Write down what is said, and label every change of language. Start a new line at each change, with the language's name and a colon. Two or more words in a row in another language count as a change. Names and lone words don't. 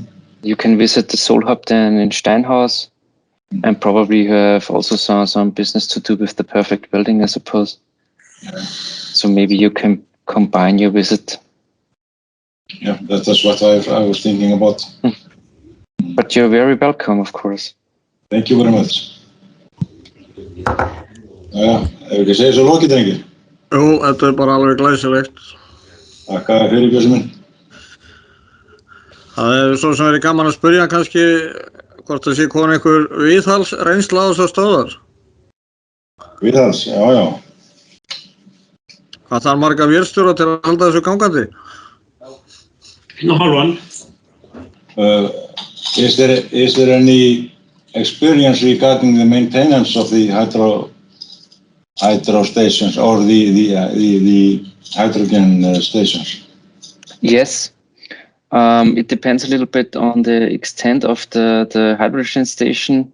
English: You can visit the SOLHUB then in Steinhaus, and probably you have also some business to do with the Perfect Welding, I suppose. Yeah. So maybe you can combine your visit. Yeah, that's what I was thinking about. But you're very welcome, of course. Thank you very much.
Icelandic: Já, ef ekki að segja svo lokið, drengir. Jú, þetta bara alveg glæsilegt. Takk fyrir, Bjössi minn. Það svo sem verið gaman að spyrja kannski hvort það sé komin einhver viðhalsreynsla á þessar stöðvar. Viðhals, já. Hvað þarf marga vélstjóra til að halda þessu gangandi? 1,5.
English: Is there any experience regarding the maintenance of the hydro stations or the hydrogen stations? Yes. It depends a little bit on the extent of the hydrogen station.